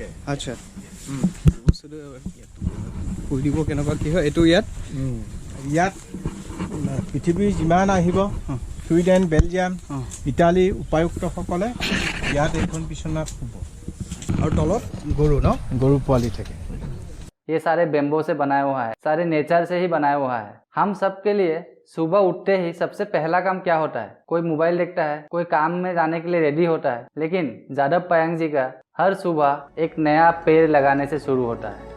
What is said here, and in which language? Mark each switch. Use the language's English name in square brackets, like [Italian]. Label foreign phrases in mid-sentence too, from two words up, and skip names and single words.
[Assamese] আচ্ছা, বস্তুটো কৈ দিব কেনেকুৱা কি হয়। এইটো ইয়াত পৃথিৱীৰ যিমান আহিব ছুইডেন, বেলজিয়াম, ইটালী উপায়ুক্তসকলে ইয়াত এইখন বিচনাত শুব। আৰু তলত গৰু গৰু পোৱালি থাকে। [Hindi] ये सारे बेम्बो से बनाया हुआ है, सारे नेचर से ही बनाया हुआ है। हम सब के लिए सुबह उठते ही सबसे पहला काम क्या होता है? कोई मोबाइल देखता है, कोई काम में जाने के लिए रेडी होता है, लेकिन जादव पायंग जी का हर सुबह एक नया पेड़ लगाने से शुरू होता है।